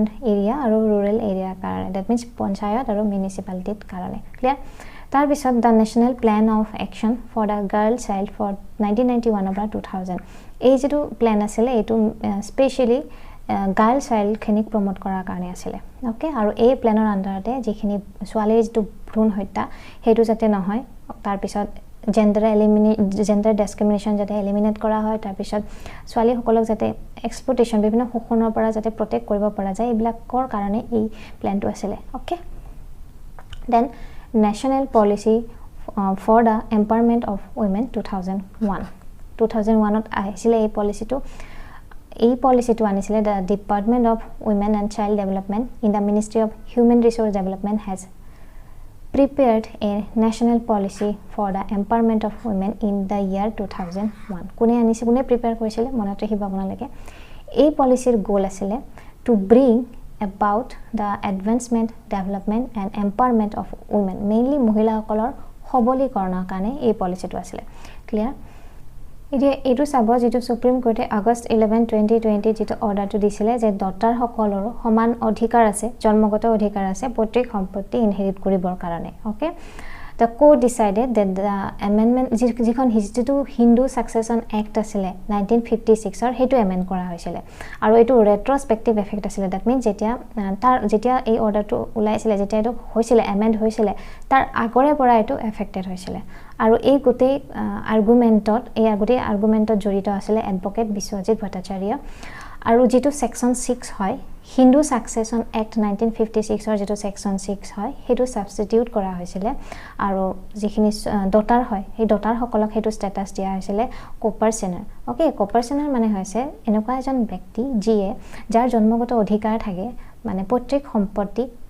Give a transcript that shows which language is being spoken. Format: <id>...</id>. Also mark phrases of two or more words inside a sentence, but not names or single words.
<as>এৰিয়া আৰু ৰুৰেল এৰিয়াৰ কাৰণে</as> <en>that means</en> <as>পঞ্চায়ত আৰু মিউনিসিপালিটিৰ কাৰণে ক্লিয়াৰ তাৰ পিছত</as> <en>the national plan of action for the girl child for</en> <as>1991 পৰা 2000 এই যেটো প্ল্যান আছিল এটো</as> <en>specially girl child</en> <as>খিনিক প্ৰমোট কৰাৰ কাৰণে আছিল ওকে আৰু এই প্ল্যানৰ আন্ডাৰতে যিখিনি ছোৱালীৰ যেটো ভ্ৰূণ হত্যা হেতু যাতে নহয় তাৰ পিছত</as> <en>gender discrimination</en> <as>যাতে এলিমিনেট কৰা হয় তাৰ পিছত ছোৱালী সকলক যাতে এক্সপ্লটেশন বিভিন্ন শোষণৰ পৰা যাতে প্ৰটেক্ট কৰিব পৰা যায় এইবিলাকৰ কাৰণে এই প্ল্যানটো আছিল</as> <en>okay then</en> <as>National Policy for the Empowerment of Women 2001 আহিছিলে এই পলিসিটো আনিছিলে</as> <en>the Department of Women and Child Development in the Ministry of Human Resource Development has prepared a national policy for the empowerment of women in the year 2001</en> <as>কোনে প্ৰিপেয়াৰ কৰিছিল মনত ৰাখিব আপোনালোকে এই পলিসিৰ গোল আছিল</as> <en>to bring about the advancement development and empowerment of women mainly</en> <as>মহিলাসকলৰ সবলীকৰণৰ কাৰণে এই পলিসিটো আছিল ক্লিয়াৰ এটো চাব যেটো সুপ্ৰিম কোৰ্টে আগষ্ট 11 2020 যেটো অৰ্ডাৰটো দিছিলে যে ডটাৰ সকলৰ সমান অধিকাৰ আছে জন্মগত অধিকাৰ আছে পৈতৃক সম্পত্তি ইনহেৰিট কৰিবৰ কাৰণে ওকে</as> <en>The court decided that the amendment</en> <as>যিখন হিন্দু সাকসেশন এক্ট আছিল 1956 ৰ হেতু এমেন্ড কৰা হৈছিল আৰু এটো</as> <en>retrospective effect</en> <as>আছিল</as> <en>that means</en> <as>যেতিয়া এই অৰ্ডাৰটো উলাইছিল যেতিয়া এটো হৈছিল এমেন্ড হৈছিল তাৰ আগৰে পৰা এটো এফেক্টেড হৈছিল আৰু এই গোটেই আৰ্গুমেন্টত জড়িত আছিল এডভোকেট বিশ্বজিৎ ভট্টাচাৰ্য আৰু যেটো সেকশন 6 হয় হিন্দু সাকসেশন এক্ট 1956 ৰ যেটো সেকশন 6 হয় হেতু সাবস্টিটিউট কৰা হৈছিল আৰু যিখিনি ডটাৰ হয় এই ডটাৰ সকলক হেতু স্ট্যাটাস দিয়া হৈছিল কোপাৰচেনাৰ ওকে কোপাৰচেনাৰ মানে হৈছে এনেকুৱা এজন ব্যক্তি যিয়ে যাৰ জন্মগত অধিকাৰ থাকে মানে পৈতৃক সম্পত্তি</as>